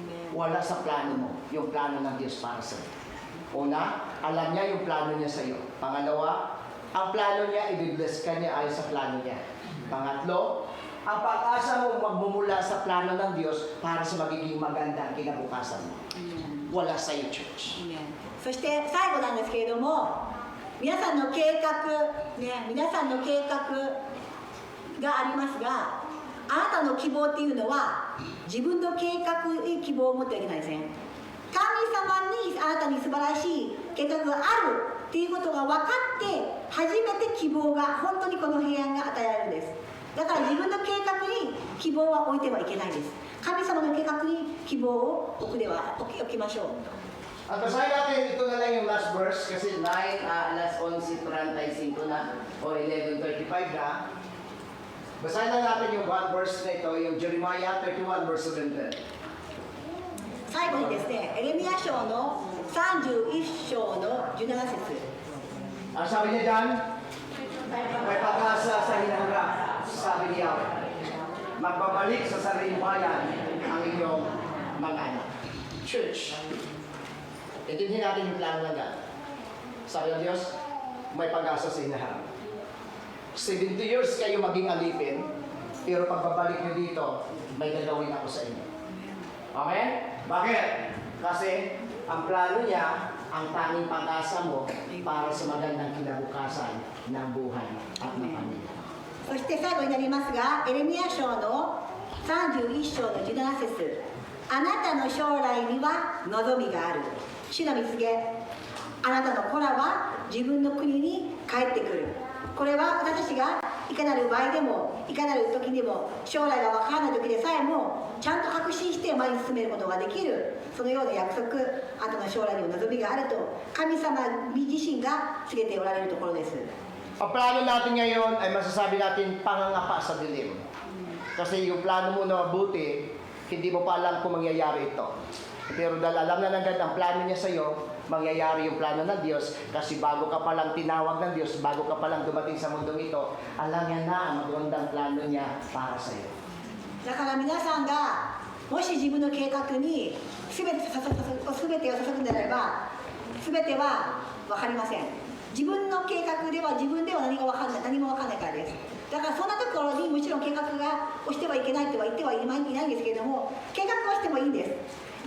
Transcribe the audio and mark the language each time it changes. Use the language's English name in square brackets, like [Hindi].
[Filipino] Wala sa plano mo, yung plano ng Diyos para sa iyo. Una, alam niya yung plano niya sa iyo. Pangalawa, ang plano niya, i-bless ka niya ayon sa plano niya. Pangatlo, ang pag-asa mo magmumula sa plano ng Diyos para sa magiging magandang kinabukasan mo. Wala sa iyo, church. [Japanese] そして最後なんですけれども、皆さんの計画、皆さんの計画がありますが、あなたの希望っていうのは自分の計画に希望を持ってはいけないですね。神様にあなたに素晴らしい計画があるっていうことが分かって初めて希望が本当にこの平安が与えられるんです。だから自分の計画に希望は置いてはいけないです。神様の計画に希望を置きましょう。 [Filipino] At basahin natin ito na lang yung last verse kasi 9, alas 11:35 na o 11:35 na. Basahin na natin yung one verse na ito, yung Jeremiah 31 verse 17. [Japanese] 最後にですね、エレミヤ書の31章の17節。 [Filipino] Ang sabi niya dyan, may pag-asa sa hinarap, sabi niya, magbabalik sa sariling bayan ang inyong mga anak. Church, intindihin natin yung plano ng God. Sabi ng Diyos, may pag-asa sa hinaharap. 70 years kayo maging alipin, pero pagbabalik nyo dito, may gagawin ako sa inyo. Amen? Bakit? Kasi ang plano niya, ang tanging pag-asa mo para sa magandang kinabukasan ng buhay at ng pamilya. [Japanese] そして最後になりますが、エレミヤ書の31章の17節。あなたの将来には望みがある。主の蜜げ、あなたの子らは自分の国に帰ってくる。これは私たちがいかなる場合でも、いかなる時でも、将来が分からない時でさえも、ちゃんと確信して前に進めることができる、そのような約束、あなたの将来にも望みがあると、神様自身が告げておられるところです。 [Filipino] Ang plano natin ngayon ay masasabi natin pangangapa sa dilim. Kasi yung plano mo na mabuti, hindi mo pa alam kung mangyayari ito. Pero dahil alam na ng God ang plano niya sa iyo, mangyayari yung plano ng Diyos kasi bago ka pa lang tinawag ng Diyos, bago ka pa lang dumating sa mundong ito, alam niya na ang magandang plano niya para sa iyo. [Japanese] だから皆さんがもし自分の計画に全てを注ぐんであれば全ては分かりません。自分の計画では自分では何も分かんないからです。だからそんなところにもちろん計画をしてはいけないとは言ってはいないんですけれども、計画はしてもいいんです。